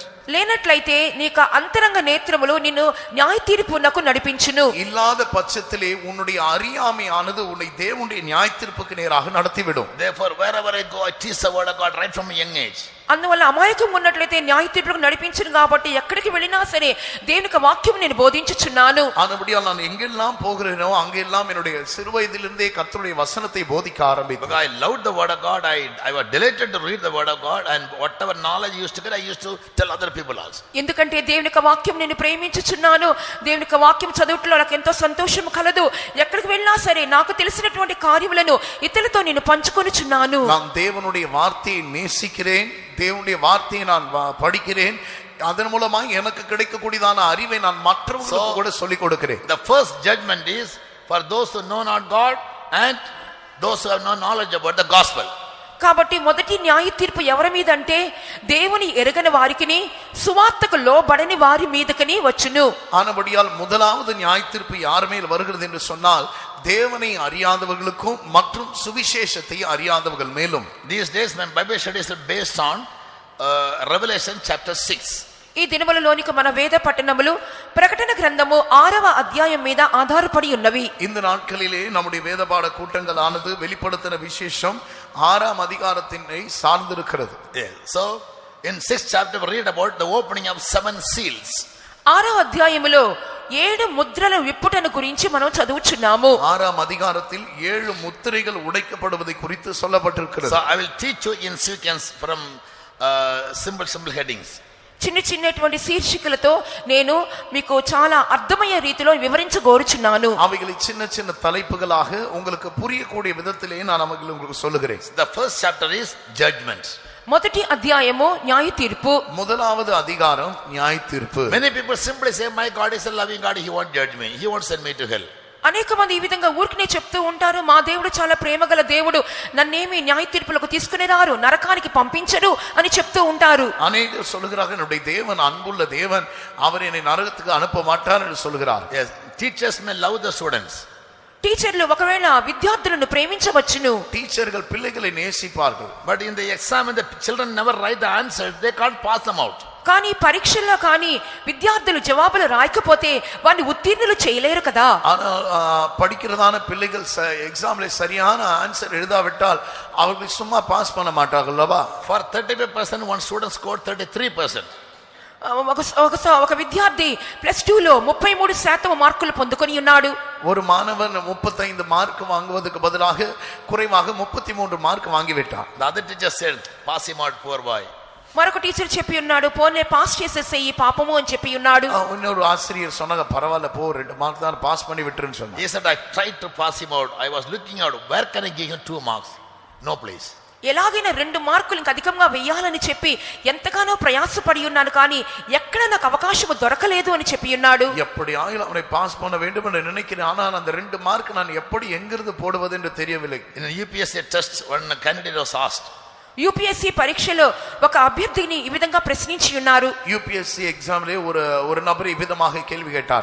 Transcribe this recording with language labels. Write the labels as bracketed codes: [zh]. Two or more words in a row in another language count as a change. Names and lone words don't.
[te] లేనట్లయితే నీకు అంతరంగ నేత్రములు నిన్ను న్యాయ తీర్పునకు నడిపించును. [ta] இல்லாத பட்சத்திலே உன்னுடைய அறியாமையானது உன்னை தேவனுடைய நியாய தீர்ப்புக்கு நேராக நடத்திவிடும். [en] Therefore wherever I go I teach the word of God right from a young age. [te] అందువల్ల అమాయకం ఉన్నట్లయితే న్యాయ తీర్పులకు నడిపించును కాబట్టి ఎక్కడికి వెళ్ళినా సరే దేవుని యొక్క వాక్యం నేను బోధించుచున్నాను. [ta] ஆனபடியால் நான் எங்கெல்லாம் போகிறேனோ அங்கெல்லாம் என்னுடைய சிறு வயதிலிருந்தே கர்த்தருடைய வசனத்தை போதிக்க ஆரம்பித்தேன். [en] Because I loved the word of God, I was delighted to read the word of God, and whatever knowledge I used to get, I used to tell other people also. [te] ఎందుకంటే దేవుని యొక్క వాక్యం నేను ప్రేమించుచున్నాను, దేవుని యొక్క వాక్యం చదువుటలో నాకు ఎంతో సంతోషం కలదు. ఎక్కడికి వెళ్ళినా సరే నాకు తెలిసినటువంటి కార్యములను ఇతరులతో నేను పంచుకొనుచున్నాను. [ta] நான் தேவனுடைய வார்த்தையை நேசிக்கிறேன், தேவனுடைய வார்த்தையை நான் படிக்கிறேன், அதன் மூலமா எனக்கு கிடைக்கக்கூடியதான அறிவை நான் மற்றவர்களுக்கு கூட சொல்லிக் கொடுக்கிறேன். [en] The first judgment is for those who know not God and those who have no knowledge about the gospel. [te] కాబట్టి మొదటి న్యాయ తీర్పు ఎవరి మీద అంటే దేవుని ఎరగని వారికిని సువార్తకు లోబడని వారి మీదకని వచ్చును. [ta] ஆனபடியால் முதலாவது நியாய தீர்ப்பு யார் மேல் வருகிறது என்று சொன்னால் தேவனை அறியாதவர்களுக்கும் மற்றும் சுவிசேஷத்தை அறியாதவர்கள் மேலும். [en] These days my Bible studies are based on Revelation chapter 6. [te] ఈ దినములలోనికి మన వేద పట్టణములు ప్రకటన గ్రంథము 6వ అధ్యాయం మీద ఆధారపడి ఉన్నవి. [ta] இந்த நாட்களிலே நம்முடைய வேதபாட கூட்டங்கள் ஆனது வெளிப்படுத்தின விசேஷம் 6ஆம் அதிகாரத்தினை சார்ந்திருக்கிறது. [en] So in 6th chapter we read about the opening of 7 seals. [te] 6వ అధ్యాయములో 7 ముద్రల విప్పుటను గురించి మనం చదువుచున్నాము. [ta] 6ஆம் அதிகாரத்தில் 7 முத்திரைகள் உடைக்கப்படுவதை குறித்து சொல்லப்பட்டிருக்கிறது. [en] So I will teach you in sequence from simple headings. [te] చిన్న చిన్నటువంటి శీర్షికలతో నేను మీకు చాలా అర్థమయ్యే రీతిలో వివరించగోరుచున్నాను. [ta] அவைகளை சின்ன சின்ன தலைப்புகளாக உங்களுக்கு புரியக்கூடிய விதத்திலே நான் அவைகளை உங்களுக்கு சொல்லுகிறேன். [en] The first chapter is judgment. [te] మొదటి అధ్యాయము న్యాయ తీర్పు. [ta] முதலாவது அதிகாரம் நியாய தீர்ப்பு. [en] Many people simply say, my God is a loving God, he won't judge me, he won't send me to hell. [te] అనేక మంది ఈ విధంగా ఊరికనే చెప్తూ ఉంటారు, మా దేవుడు చాలా ప్రేమగల దేవుడు, నన్నేమి న్యాయ తీర్పులకు తీసుకుని రారు, నరకానికి పంపించరు అని చెప్తూ ఉంటారు. [ta] அநேகர் சொல்லுகிறார்கள் என்னுடைய தேவன் அன்புள்ள தேவன், அவர் என்னை நரகத்துக்கு அனுப்ப மாட்டார் என்று சொல்கிறார். [en] Yes, teachers may love the students. [te] టీచర్లు ఒకవేళ విద్యార్థులను ప్రేమించవచ్చును, [ta] டீச்சர்கள் பிள்ளைகளை நேசிப்பார்கள். [en] But in the exam, when the children never write the answers, they can't pass them out. [te] కానీ పరీక్షల్లో కానీ విద్యార్థులు జవాబులు రాయకపోతే వారిని ఉత్తీర్ణులు చేయలేరు కదా. [ta] ஆனால் படிக்கிறதான பிள்ளைகள் எக்ஸாம்ல சரியான ஆன்சர் எழுதாவிட்டால் அவர்கள் சும்மா பாஸ் பண்ண மாட்டார்கள் அல்லவா? [en] For 35%, one student scored 33%. [te] ఒక విద్యార్థి +2లో 33% మార్కులు పొందుకొని ఉన్నాడు. [ta] ஒரு மாணவன் 35 மார்க் வாங்குவதற்கு பதிலாக குறைவாக 33 மார்க் வாங்கிவிட்டான். [en] The other teacher said, pass him out, poor boy. [te] మరొక టీచర్ చెప్పి ఉన్నాడు, పోనే పాస్ చేసేసేయి పాపము అని చెప్పి ఉన్నాడు. [ta] இன்னொரு ஆசிரியர் சொன்னாங்க, பரவாயில்ல போ, 2 மார்க் தான் பாஸ் பண்ணி விட்டுருன்னு சொன்னாங்க. [en] He said, I tried to pass him out. I was looking out, where can I give him 2 marks? No place. [te] ఎలాగైనా 2 మార్కులు ఇంకా అధికంగా వేయాలని చెప్పి ఎంతగానో ప్రయాసపడి ఉన్నాను, కానీ ఎక్కడ నాకు అవకాశం దొరకలేదు అని చెప్పి ఉన్నాడు. [ta] எப்படி ஆயிலும் அவனை பாஸ் பண்ண வேண்டும் என்று நினைக்கிறேன், ஆனால் அந்த 2 மார்க் நான் எப்படி எங்கிருந்து போடுவது என்று தெரியவில்லை. [en] In a UPSC test, one candidate was asked, [te] యూపీఎస్సీ పరీక్షలో ఒక అభ్యర్థిని ఈ విధంగా ప్రశ్నించి ఉన్నారు. [ta] యూపీఎస్సీ ఎగ్జామ్లే ஒரு நபர் விதமாக கேள்வி கேட்டார்.